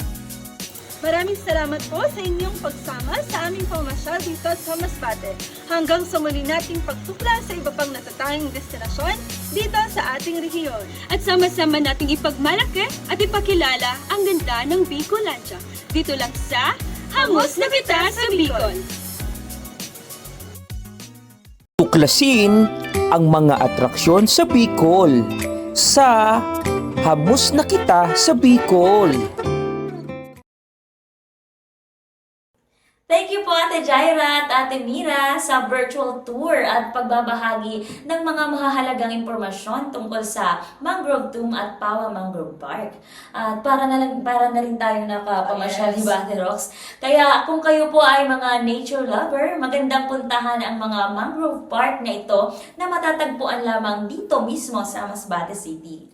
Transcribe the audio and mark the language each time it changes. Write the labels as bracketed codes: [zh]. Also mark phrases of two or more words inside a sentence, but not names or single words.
[tl] Maraming salamat po sa inyong pagsama sa aming pamasyal dito sa Masbate. Hanggang sa muli nating pagtukla sa iba pang natatanging destinasyon dito sa ating rehiyon. At sama-sama nating ipagmalaki at ipakilala ang ganda ng Bicolandia. Dito lang sa Hamos na Kita sa Bicol. Tuklasin ang mga atraksyon sa Bicol sa Hamos na Kita sa Bicol. [en] Thank you [tl] po Ate Jaira at Ate Mira sa [en] virtual tour [tl] at pagbabahagi ng mga mahahalagang impormasyon tungkol sa Mangrove Tomb at Pawa Mangrove Park. At para na rin tayo nakapamasyal, di ba, Ate Rox? Kaya kung kayo po ay mga [en] nature lover, [tl] magandang puntahan ang mga Mangrove Park na ito na matatagpuan lamang dito mismo sa Masbate City.